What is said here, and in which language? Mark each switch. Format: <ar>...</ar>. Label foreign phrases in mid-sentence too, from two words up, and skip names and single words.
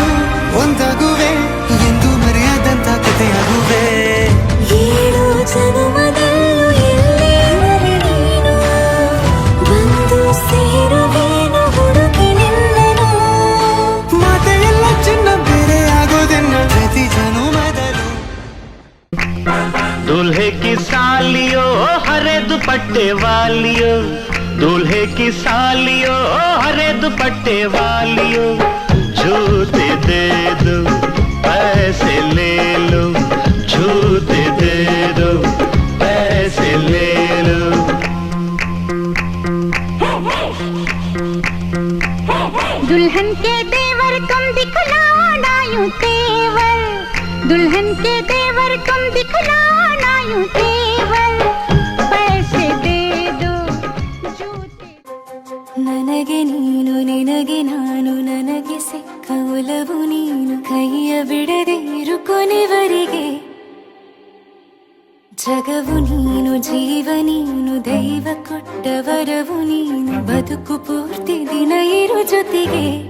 <kn>ಒಂದಾಗುವೆ ಎಂದು ಮರೆಯದಂಥ ಕಥೆಯಾಗುವೆ ಏಳು ಜನುಮದಲ್ಲೂ ಎಲ್ಲೇ ನೀನು ಬಂದು ಸೇರುವೇನು ಹುಡುಕಿ ನಿನ್ನನು ಮಾತೆಯೆಲ್ಲ ಚಿನ್ನ ಬೇರೆ ಆಗೋದೆನ್ನ ಪ್ರತಿ ಜನುಮದಲ್ಲೂ</kn> <hi>दूल्हे की सालियो हरे दुपट्टे वालियो दूल्हे की सालियो हरे दुपट्टे वालियो जूते दे दो पैसे ले लो जूते दे दो पैसे ले लो दुल्हन के देवर तुम दिखलाओ ना यूं तेवर दुल्हन के देवर तुम दिखलाओ ना यूं तेवर पैसे दे दो जूते</hi> <kn>ನನಗೆ ನೀನು ನಿನಗೆ ನಾನು ನನಗೆ ಸಿಕ್ಕ ಒಲವು ನೀನು ಕೈಯ ಬಿಡದೆ ಇರು ಕೊನೆವರೆಗೆ ಜಗವು ನೀನು ಜೀವ ನೀನು ದೈವ ಕೊಟ್ಟ ವರವು ನೀನು ಬದುಕು ಪೂರ್ತಿ ದಿನ ಇರು ಜೊತೆಗೆ</kn>